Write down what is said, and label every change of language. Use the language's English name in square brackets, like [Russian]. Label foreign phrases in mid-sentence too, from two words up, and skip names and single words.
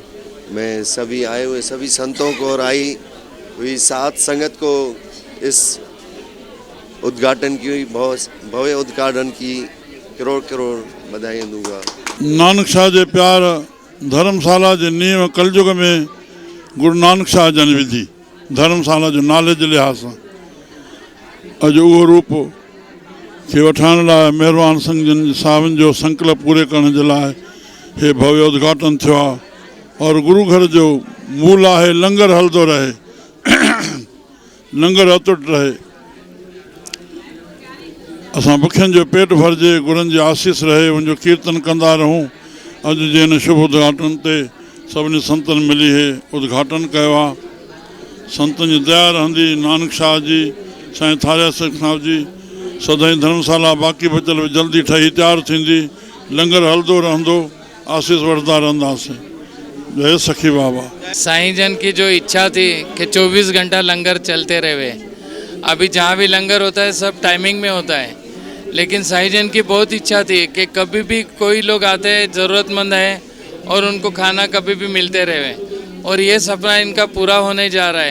[Hindi] मैं सभी आए हुए सभी संतों को और आई हुई सात संगत को इस उद्घाटन की भव्य उद्घाटन की करोड़ करोड़ बधाई दूंगा। [Sindhi] नानक शाह जे प्यार धर्मशाला जे नींव कलयुग में गुरु नानक शाह जन विधि धर्मशाला जो नाले जे लिहाज़ सां अॼु उहो रूप खे वठाइण लाइ महिरबान संघ जन साहिबनि जो संकल्प पूरे करण जे लाइ हे भव्य उद्घाटन थियो आहे। और गुरु घर जो मूल आहे लंगर हलंदो रहे। लंगर अतुट रहे। असां बुखियनि जो पेट भरिजे, गुरुनि जी आसीस रहे, उनजो कीर्तन कंदा रहूं। अॼु जे हिन शुभ उद्घाटन ते सभिनी संतनि मिली हे उद्घाटन कयो आहे। संतनि जी दया रहंदी, नानक शाह जी, साईं थारिया सिंह साहिब जी, सदाईं धर्मशाला बाक़ी बचियल जल्दी ठही तयारु थींदी, लंगर हलंदो रहंदो, आसीस वठंदा रहंदासीं। जय सखी बाबा। [Hindi] साईं जन की जो इच्छा थी कि 24 घंटा लंगर चलते रहे। अभी जहाँ भी लंगर होता है सब टाइमिंग में होता है, लेकिन साईं जन की बहुत इच्छा थी कि कभी भी कोई लोग आते हैं ज़रूरतमंद है और उनको खाना कभी भी मिलते रहे, और ये सपना इनका पूरा होने जा रहा है।